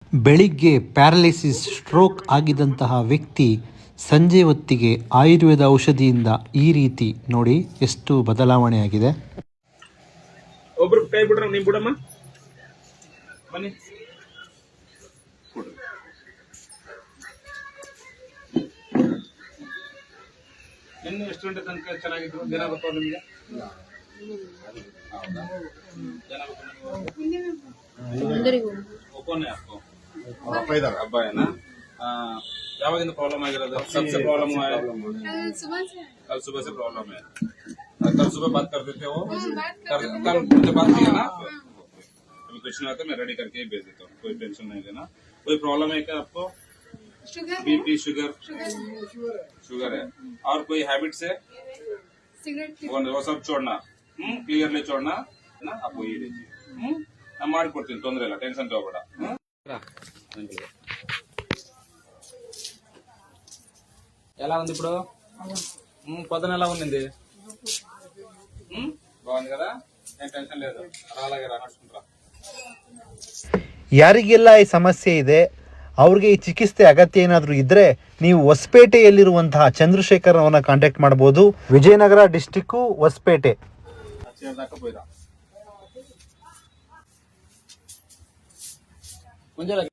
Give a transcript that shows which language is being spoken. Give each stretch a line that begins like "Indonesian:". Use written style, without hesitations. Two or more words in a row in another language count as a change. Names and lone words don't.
Kannada: ಬೆಳಿಗ್ಗೆ
English: paralysis stroke
Kannada: ಆಗಿದ್ದಂತಹ ವ್ಯಕ್ತಿ ಸಂಜೆ ಹೊತ್ತಿಗೆ ಆಯುರ್ವೇದ ಔಷಧಿಯಿಂದ ಈ ರೀತಿ ನೋಡಿ ಎಷ್ಟು ಬದಲಾವಣೆ ಆಗಿದೆ. ಒಬ್ರು ಕೈ ಬಿಡ್ರ, ನೀವು ಬಿಡಮ್ಮ ಬನ್ನಿ. ಇನ್ನು ಎಷ್ಟು ಗಂಟೆ ತನಕ ಚೆನ್ನಾಗಿದ್ರು? ಜನ ಬರ್ತಾವ ನಿಮಗೆ?
Hindi: ओपन है आपको अब्बा है ना?
Kannada: ಯಾವಾಗಿಂದ ಪ್ರಾಬ್ಲಮ್ ಆಗಿರೋದು?
Hindi: सबसे प्रॉब्लम हुआ है कल सुबह से प्रॉब्लम है. कल सुबह बात करते थे वो, कल मुझे बात किया ना. अभी क्वेश्चन आता है मैं रेडी करके ही भेज देता हूँ, कोई टेंशन नहीं लेना. कोई प्रॉब्लम है क्या आपको?
English: BP sugar
Hindi: है. और कोई हैबिट से वो सब छोड़ना, क्लियरली छोड़ना है ना. आपको ये लीजिए,
Kannada: ನಾನು ಮಾಡಿಕೊಡ್ತೀನಿ, ತೊಂದರೆ ಇಲ್ಲ, ಟೆನ್ಷನ್ ತಗೋಬೇಡ.
Telugu: ఎలా ఉంది ఇప్పుడు? పొద్దున ఎలా ఉండింది? బాగుంది కదా, ఏం టెన్షన్ లేదు. అలాగే నడుచుకుంటారా.
Kannada: ಯಾರಿಗೆಲ್ಲ ಈ ಸಮಸ್ಯೆ ಇದೆ ಅವ್ರಿಗೆ ಈ ಚಿಕಿತ್ಸೆ ಅಗತ್ಯ ಏನಾದರೂ ಇದ್ದರೆ ನೀವು ಹೊಸಪೇಟೆಯಲ್ಲಿರುವಂತಹ ಚಂದ್ರಶೇಖರ್ ಅವರನ್ನ ಕಾಂಟ್ಯಾಕ್ಟ್ ಮಾಡ್ಬೋದು. ವಿಜಯನಗರ ಡಿಸ್ಟಿಕ್ಕು, ಹೊಸಪೇಟೆ. ಮುಂಜಾನೆ